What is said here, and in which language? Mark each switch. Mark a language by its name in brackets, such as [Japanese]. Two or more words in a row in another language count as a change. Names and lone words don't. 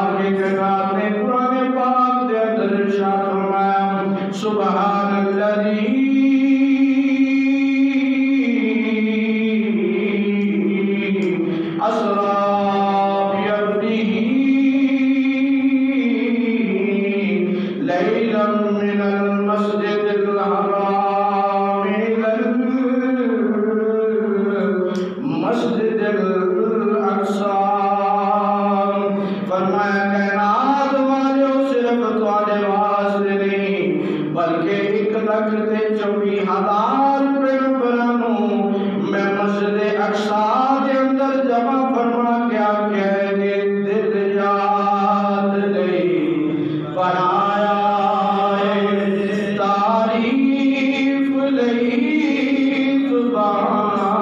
[Punjabi] کائنات نے قرآن پاک دے اندر ارشاد فرمایا [Arabic] سبحان الذي أسرى بعبده ليلا من المسجد الحرام إلى المسجد الأقصى. [Punjabi] فرمایا کائنات والے صرف تہاڈے واسطے نہیں بلکہ 1,24,000 پیغمبراں نوں میں مسجد اقصیٰ دے اندر جمع فرما کے آکھیا ہے دل یاد لئی بنایا تعریف لئی زبان